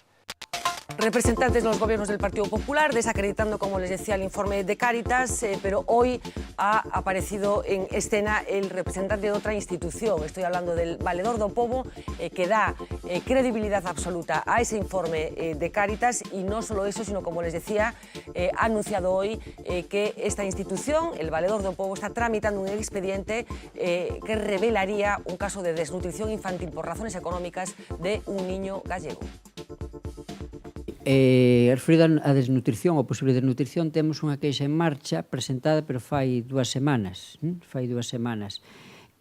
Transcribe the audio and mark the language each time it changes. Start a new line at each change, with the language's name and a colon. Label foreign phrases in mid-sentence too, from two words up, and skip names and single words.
Spanish: Representantes de los gobiernos del Partido Popular desacreditando, como les decía, el informe de Cáritas, pero hoy ha aparecido en escena el representante de otra institución. Estoy hablando del Valedor do Pobo, que da credibilidad absoluta a ese informe de Cáritas, y no solo eso, sino, como les decía, ha anunciado hoy que esta institución, el Valedor do Pobo, está tramitando un expediente que revelaría un caso de desnutrición infantil por razones económicas de un niño gallego.
Galician: Referido a desnutrición ou posible desnutrición, temos unha queixa en marcha presentada pero fai 2 semanas.